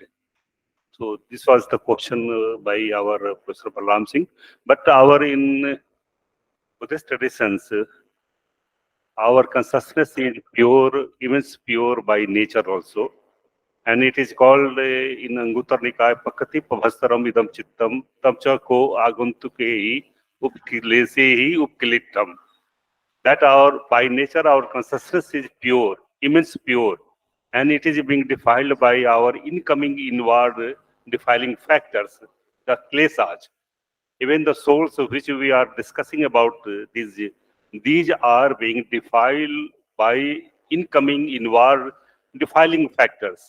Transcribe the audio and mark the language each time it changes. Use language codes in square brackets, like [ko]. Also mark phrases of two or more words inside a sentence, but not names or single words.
[en] So this was the question by our Professor Balaram Singh. But in Buddhist traditions, our consciousness is pure, even pure by nature also. And it is called in [pi] Anguttara Nikaya Pakati Pavastaram Idam Chittam Tamcha Ko Aguntukehi Upkilesehi Upkilittam. [en] That our by nature our consciousness is pure, immense pure, and it is being defiled by our incoming inward defiling factors, the klesas. Even the souls which we are discussing about, these are being defiled by incoming inward defiling factors.